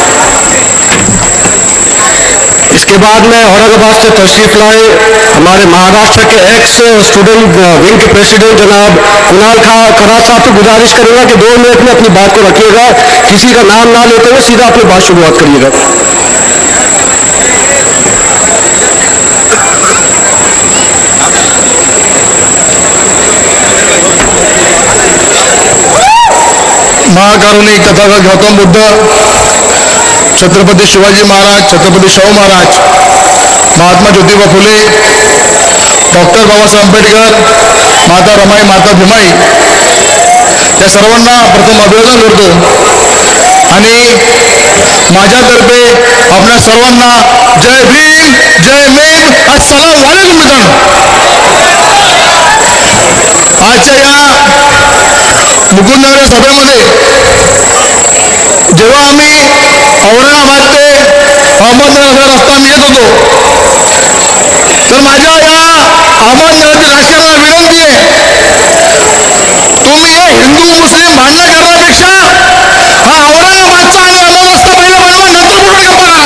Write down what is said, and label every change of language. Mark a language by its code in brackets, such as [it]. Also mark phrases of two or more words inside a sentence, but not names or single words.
[hi] इसके बाद में औरंगाबाद से तशरीफ लाए हमारे महाराष्ट्र के एक्स स्टूडेंट विंग के प्रेसिडेंट जनाब कुणाल खराज साहब से गुजारिश करूंगा कि 2 मिनट में अपनी बात को रखिएगा, किसी का नाम ना लेते हुए सीधा अपनी बात शुरुआत करिएगा। [mr] महाकारुणिक तथागत गौतम बुद्ध, छत्रपति शिवाजी महाराज, छत्रपती शाहू महाराज, महात्मा ज्योतिबा फुले, डॉक्टर बाबासाहेब आंबेडकर, माता रमाई, माता भीमाई, त्या सर्वांना प्रथम अभिवादन करतो आणि माझ्यातर्फे आपल्या सर्वांना जय भीम, जय मेम, [ar] السلام عليكم मित्रांनो। [mr] आजच्या या मुकुंदनगर सभेमध्ये जेव्हा आम्ही औरंगाबाद ते अहमदनगर रस्ता मी येत होतो तर माझ्या या अहमदनगरच्या नागरिकांना विनंती आहे, तुम्ही हे हिंदू मुस्लिम भांडण करण्यापेक्षा हा औरंगाबादचा आणि अमोल रस्ता पहिला बनवा, नंतर कुठे करता का?